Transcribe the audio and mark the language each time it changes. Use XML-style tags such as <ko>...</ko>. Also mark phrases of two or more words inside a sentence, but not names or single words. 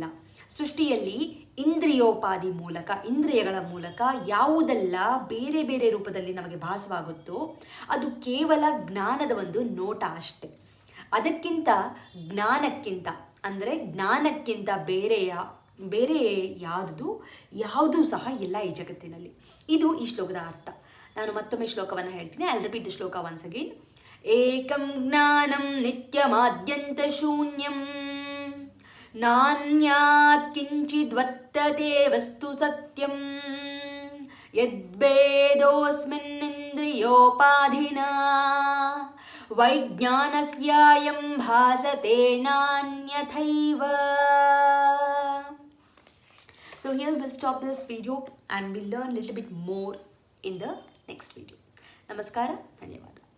<kn>ಸೃಷ್ಟಿಯಲ್ಲಿ ಇಂದ್ರಿಯೋಪಾದಿ ಮೂಲಕ, ಇಂದ್ರಿಯಗಳ ಮೂಲಕ ಯಾವುದೆಲ್ಲ ಬೇರೆ ಬೇರೆ ರೂಪದಲ್ಲಿ ನಮಗೆ ಭಾಸವಾಗುತ್ತೋ ಅದು ಕೇವಲ ಜ್ಞಾನದ ಒಂದು ನೋಟ ಅಷ್ಟೆ. ಅದಕ್ಕಿಂತ ಜ್ಞಾನಕ್ಕಿಂತ ಅಂದರೆ ಜ್ಞಾನಕ್ಕಿಂತ ಬೇರೆ ಯಾವುದೂ ಸಹ ಇಲ್ಲ ಈ ಜಗತ್ತಿನಲ್ಲಿ. ಇದು ಈ ಶ್ಲೋಕದ ಅರ್ಥ. ನಾನು ಮತ್ತೊಮ್ಮೆ ಶ್ಲೋಕವನ್ನು ಹೇಳ್ತೀನಿ.</kn> <en>I will repeat the shloka once again.</en> <sa>ಏಕಂ ಜ್ಞಾನಂ ನಿತ್ಯಮಾದ್ಯಂತ ಶೂನ್ಯಂ ನಾನ್ಯಾತ್ ಕಿಂಚಿದ್ವರ್ತತೆ ವಸ್ತು ಸತ್ಯಂ ಯದ್ಭೇದೋಸ್ಮಿನ್ನಿಂದ್ರಿಯೋಪಾಧಿನಾ ವೈಜ್ಞಾನಸ್ಯಾಯಂ ಭಾಸತೆ ನಾನ್ಯಥೈವ.</sa> <en>So here we'll stop this video and we'll learn a little bit more in the next video.</en> <kn>Namaskara, ಧನ್ಯವಾದ.</kn>